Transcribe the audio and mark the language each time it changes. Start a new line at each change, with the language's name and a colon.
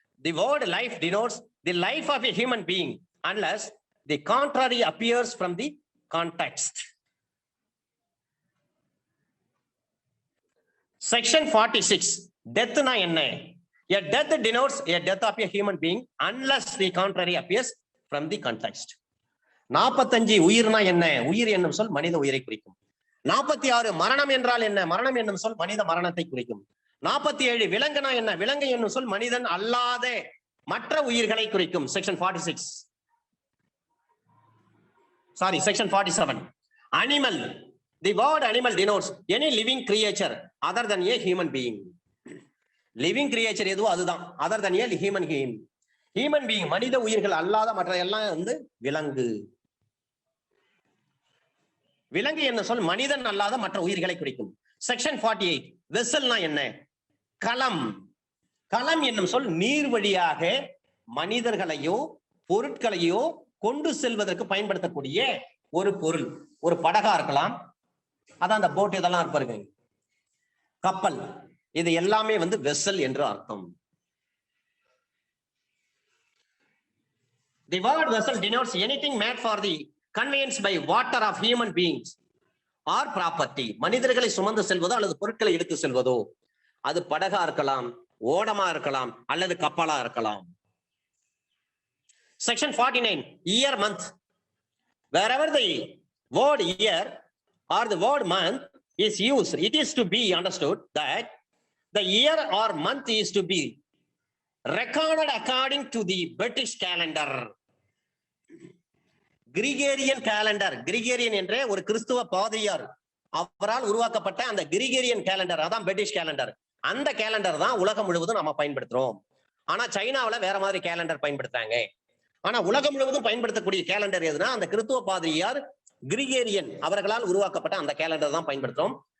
English: The word life denotes the life of a human being unless the contrary appears from the context. Section 46
Tamil: டெத்னா என்ன?
English: A death denotes a death of a human being unless the contrary appears from the context.
Tamil: 45 உயிர்னா என்ன? உயிர் என்னும் சொல் மனித உயிரை குறிக்கும். 46 மரணம் என்றால் என்ன? மரணம் என்னும் சொல் மனித மரணத்தை குறிக்கும். 47 விலங்குனா என்ன? விலங்கு என்னும் சொல் மனிதன் அல்லாத மற்ற உயிர்களை குறிக்கும்.
English: Section 46 sorry section 47 animal. The word animal denotes any living creature other than a human being. Living creature
Tamil: எதுவோ அதுதான்,
English: other than a human being
Tamil: மனித உயிர்கள் அல்லாத மற்ற எல்லாம் வந்து விலங்கு. விலங்கு என்ன சொல் மனிதன் அல்லாத மற்ற உயிர்களை குறிக்கும். செக்ஷன் 48 வெசல்னா என்ன? களம். களம் என்னும் சொல் நீர் வழியாக மனிதர்களையோ பொருட்களையோ கொண்டு செல்வதற்கு பயன்படுத்தக்கூடிய ஒரு பொருள். ஒரு படகா இருக்கலாம், அதான் அந்த போட் இதெல்லாம் இருப்பாருங்க, கப்பல், இது எல்லாமே வந்து வெசல் என்று அர்த்தம்.
English: The word vessel denotes anything made for the conveyance by water of human beings or property.
Tamil: மனிதர்களை சுமந்து செல்வதோ அல்லது பொருட்களை எடுத்து செல்வதோ, அது படகா இருக்கலாம், ஓடமா இருக்கலாம், அல்லது கப்பலா இருக்கலாம்.
English: Section 49 year month. Wherever the word year or the word month is used, it is to be understood that the year or month is to be recorded according to the British calendar.
Tamil: கிரிகேரியன் calendar, கிரிகேரியன் என்ற ஒரு கிறிஸ்துவ பாதிரியார் அவரால் உருவாக்கப்பட்ட அந்த கிரிகேரியன் calendar, அதான் British calendar, அந்த calendar தான் உலகம் முழுவதும் நம்ம பயன்படுத்துறோம். ஆனா சைனாவுல வேற மாதிரி கேலண்டர் பயன்படுத்துறாங்க. ஆனா உலகம் முழுவதும் பயன்படுத்தக்கூடிய கேலண்டர் எதுனா அந்த கிறிஸ்துவ பாதிரியார் கிரிகேரியன் அவர்களால் உருவாக்கப்பட்ட அந்த கேலண்டர் தான் பயன்படுத்துறோம்.